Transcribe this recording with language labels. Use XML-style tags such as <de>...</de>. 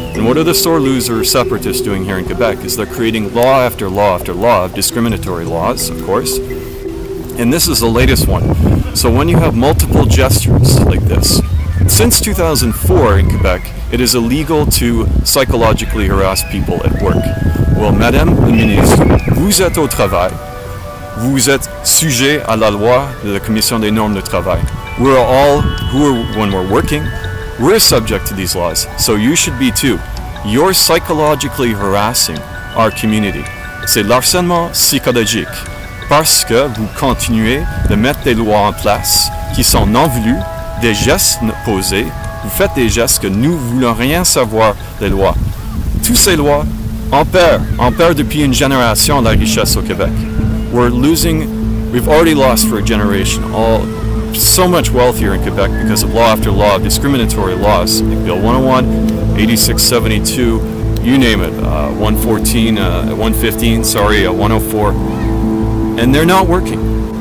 <en>And what are the sore loser separatists doing here in Quebec? Is they're creating law after law after law, discriminatory laws, of course. And this is the latest one. So when you have multiple gestures like this, since 2004 in Quebec, it is illegal to psychologically harass people at work.</en> <fr>Well, Madame la Ministre, vous êtes au travail. Vous êtes sujet à la loi de la Commission des normes de travail.</fr> <en>We're all, when we're working, We're subject to these laws, so you should be too. You're psychologically harassing our community.</en> <fr>C'est l'harcèlement psychologique parce que vous continuez de mettre des lois en place qui sont non voulues, des gestes posés. Vous faites des gestes que nous ne voulons rien savoir des lois. Toutes ces lois on perd depuis une génération la richesse au Québec.</fr> <en>We've already lost for a generation so much wealth here in Quebec because of law after law of discriminatory laws, like Bill 101, 8672, you name it, 114, 115, sorry, 104, and they're not working.</en>